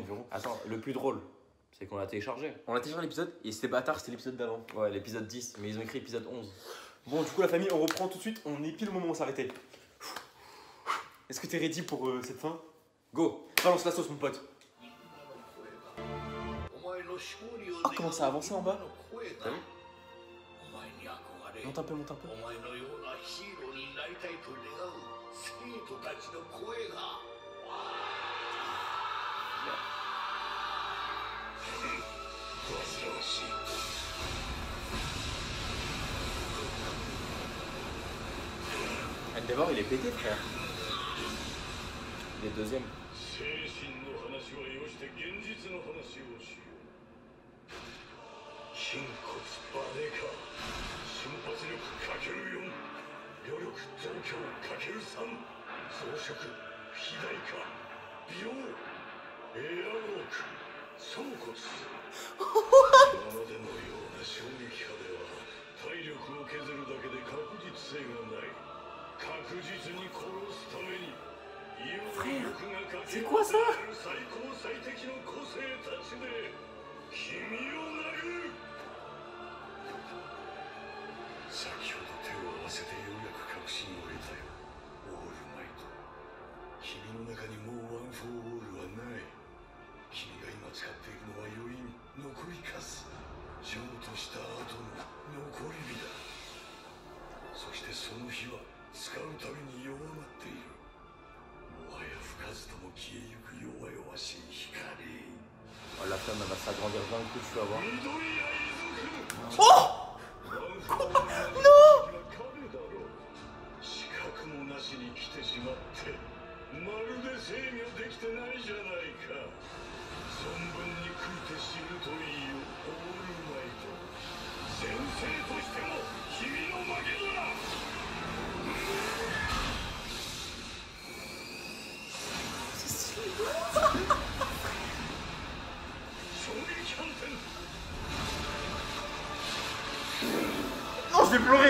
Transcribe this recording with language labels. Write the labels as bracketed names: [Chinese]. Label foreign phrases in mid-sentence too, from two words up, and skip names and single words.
[French] donc, attends, le plus drôle, c'est qu'on l'a téléchargé. on a téléchargé l'épisode et c'était bâtard, c'était l'épisode d'avant. Ouais, l'épisode 10, mais ils ont écrit épisode 11. Bon, du coup la famille, on reprend tout de suite, on est pile au moment où on s'arrêtait. Est-ce que t'es ready pour cette fin? Go, balance la sauce mon pote. [Japanese] お前の勝利を [French] Ah, comment ça a avancé en bas? T'as vu? [Japanese] お前に憧れれ、 [French] Monte un peu, monte un peu. [Japanese] お前のようなヒーローになりたいと願う生徒たちの声が。煩わしい。 [French] Endeavor, il est pété, frère. Il est deuxième. [Japanese] 精神の話はよして現実の話をしよう。筋骨バネか瞬発力かける4、余力増強かける3、増殖肥大化美容エアウォーク総骨。今までのような衝撃波では体力を削るだけで確実性がない。確実に殺すために [French] C'est quoi ça? [Japanese] 最高最適の個性たちで君を殴る。先ほど手を合わせてようやく確信を得たよ。オールマイト、君の中にもうワン・フォー・オールはない。君が今使っているのは余韻、残りかす、譲渡した後の残り火だ。そしてその火は使うために弱まっている。もはや吹かずとも消えゆく弱々しい光。 [French] Oh, la flamme, elle va s'agrandir d'un coup, tu vas voir. [Japanese] 資格もなしに来てしまってまるで制御できてないじゃないか。存分に食いて死ぬといいよ、オールマイト。先生としても君の負けだ。 [French] Non, je vais pleurer.